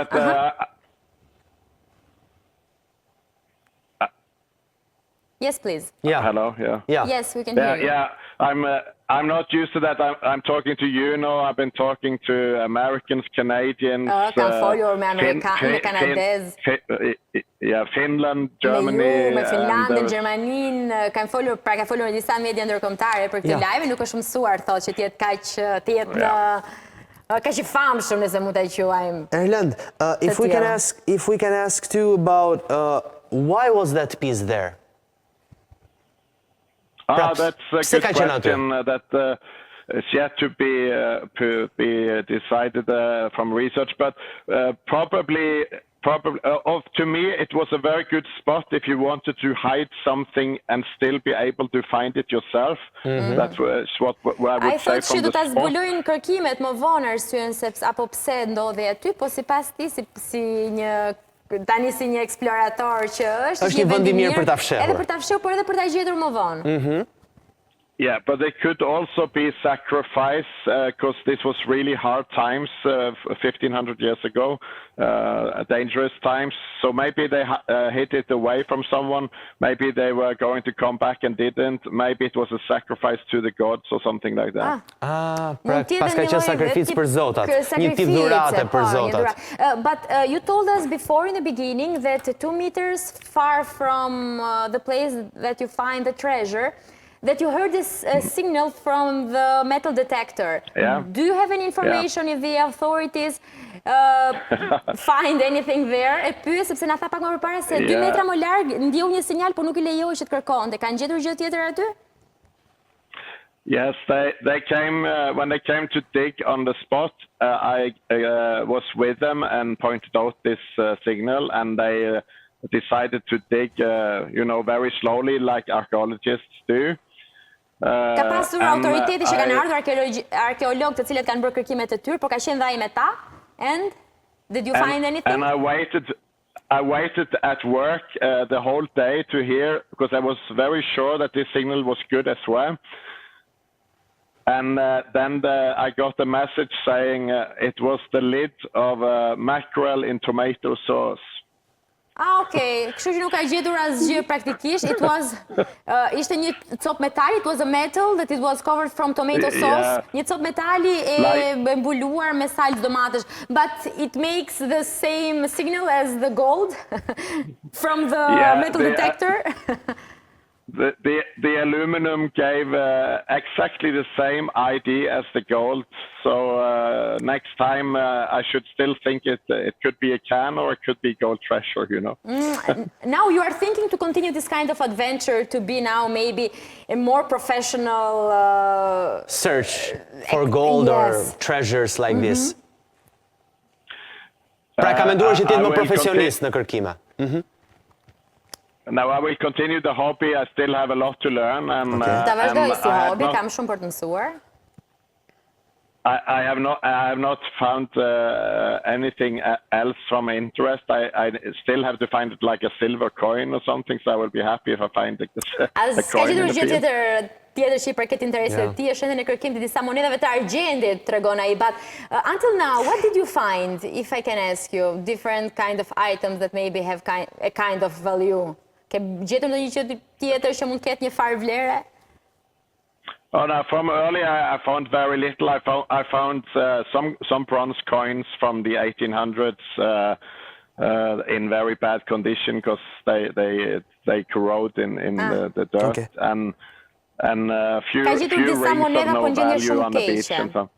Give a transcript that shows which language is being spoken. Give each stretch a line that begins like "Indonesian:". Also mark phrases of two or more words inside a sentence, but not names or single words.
English: Yes, please. Yeah. Hello. Yeah. Yes, we can hear you. Yeah. I'm not used to that. I'm talking to you now. I've been talking to Americans, Canadians, Finland, Germany.
Albanian: Me Finlandin, Gjermanin, kanë folur në disa media ndërkombëtare për këtë live, nuk është mësuar thotë që të jetë kaq I famshëm nëse mund ta quajmë.
English: Erlend, if we can ask too about why was that piece there? That's a good question that is yet to be decided from research, but probably, to me, it was a very good spot if you wanted to hide something and still be able to find it yourself. That's what I would say from the spot. I thought
Albanian: që do ta zbulojnë kërkimet më vonë arsyen sepse apo pse ndodhi aty, po sipas ti si një tani si një eksplorator që është një vend I mirë për ta fshehur. Edhe për ta fshehur, por edhe për ta gjetur më vonë.
English: Yeah, but they could also be sacrificed because this was really hard times 1,500 years ago, dangerous times. So maybe they hid it away from someone. Maybe they were going to come back and didn't. Maybe it was a sacrifice to the gods or something like that.
Albanian: Pra paska qenë sakrificë për zotat, një tip dhurate për zotat.
English: But you told us before in the beginning that 2 meters far from the place that you find the treasure, that you heard this signal from the metal detector. Yeah. Do you have any information if the authorities find anything there?
Albanian: E pyes sepse na tha pak më përpara se 2 metra më larg ndjeu një sinjal, por nuk I lejohej që të kërkonte. Kanë gjetur gjë tjetër aty?
English: Yes, they came when they came to dig on the spot. I was with them and pointed out this signal, and they decided to dig, very slowly, like archaeologists do.
Albanian: Ka pasur autoriteti që kanë ardhur arkeologë të cilët kanë bërë kërkimet e tyre, por ka qenë dhaj me ta.
English: And did you find anything? And I waited at work the whole day to hear, because I was very sure that this signal was good as well. And then I got a message saying it was the lid of a mackerel in tomato sauce. Okay.
Albanian: Kështu që nuk ka gjetur asgjë praktikisht.
English: It was
Albanian: ishte një copë metali,
English: it was a metal that it was covered from tomato sauce.
Albanian: Një copë metali e mbuluar me salcë domatesh.
English: But it makes the same signal as the gold from the metal detector. The aluminum gave exactly the same ID as the gold. So next time I should still think it could be a can or it could be gold treasure, you know. Now you are thinking to continue this kind of adventure to be now maybe a more professional search for gold or treasures like this.
Albanian: Pra ka menduar që ti jetë më profesionist në kërkime.
English: Now I will continue the hobby. I still have a lot to learn. And,
Albanian: Ta vazhdoj si hobi, kam shumë për të mësuar.
English: I have not found anything else from interest. I still have to find it like a silver coin or something. So I will be happy if I find a coin in the field.
Albanian: Tjetër që i përket interesit ti është ende në kërkim të disa monedhave të argjendit, tregon ai.
English: But until now, what did you find, if I can ask you, different kind of items that maybe have a kind of value?
Albanian: Ke gjetur ndonjë gjë tjetër që mund të ketë një farë vlere?
English: Oh no! From earlier, I found very little. I found some bronze coins from the 1800s in very bad condition because they corrode in the dirt. Okay. And few rings of no value on the beach and so.